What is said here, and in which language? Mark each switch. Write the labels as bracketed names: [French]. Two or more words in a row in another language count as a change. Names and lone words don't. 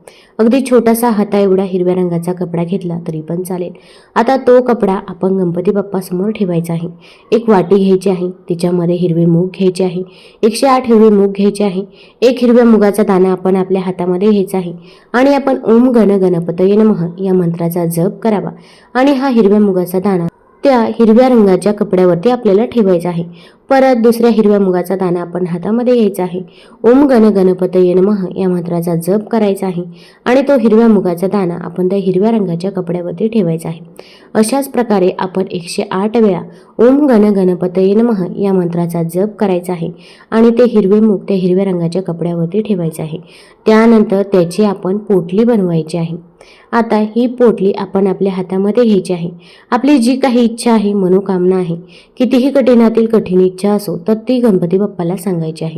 [Marathi] अगदी छोटासा हाता एवढा हिरव्या रंगाचा कपडा घेतला तरी पण चालेल. आता तो कपडा आपण गणपती बाप्पासमोर ठेवायचा आहे. एक वाटी घ्यायची आहे, तिच्यामध्ये हिरवे मूग घ्यायचे आहे. 108 हिरवे मूग घ्यायचे आहे. एक हिरव्या मुगाचा दाणा आपण आपल्या हातामध्ये घ्यायचा आहे. आणि आपण [Sanskrit] ओम गण गणपतये नमः [Marathi] या मंत्राचा जप करावा. आणि हा हिरव्या मुगाचा दाणा त्या हिरव्या रंगाच्या कपड्यावरती आपल्याला ठेवायचा आहे. परत दुसऱ्या हिरव्या मुगाचा दाणा आपण हातामध्ये घ्यायचा आहे. [Sanskrit] ओम गण गणपतये नमः [Marathi] या मंत्राचा जप करायचा आहे. आणि तो हिरव्या मुगाचा दाणा आपण त्या हिरव्या रंगाच्या कपड्यावरती ठेवायचा आहे. अशाच प्रकारे आपण 108 वेळा [Sanskrit] ओम गण गणपतये नमः [Marathi] या मंत्राचा जप करायचा आहे. आणि ते हिरवे मूग त्या हिरव्या रंगाच्या कपड्यावरती ठेवायचे आहे. त्यानंतर त्याची आपण पोटली बनवायची आहे. आता ही पोटली आपण आपल्या हातामध्ये घ्यायची आहे. आपली जी काही इच्छा आहे, मनोकामना आहे, कितीही कठीणातील कठीण इच्छा असो तर ती गणपती बाप्पाला सांगायची आहे.